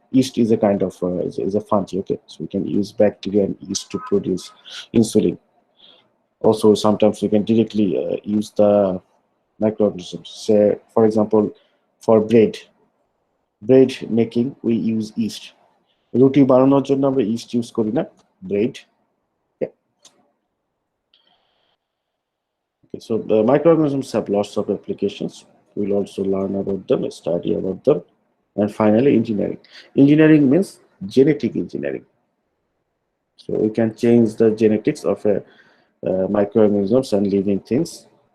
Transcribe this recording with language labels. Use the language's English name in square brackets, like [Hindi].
[English] Yeast is a kind of is a fungi. Okay, so we can use bacteria and yeast to produce insulin. Also, sometimes we can directly use the microorganisms. Say, for example, for bread making, we use yeast. [Bangla] রুটি বানানোর জন্য আমরা yeast use করি না, bread. [English] Okay, so the microorganisms have lots of applications. We'll also learn about them, study about them. And finally, engineering. Engineering means genetic engineering. So we can change the genetics of a microorganisms and living things.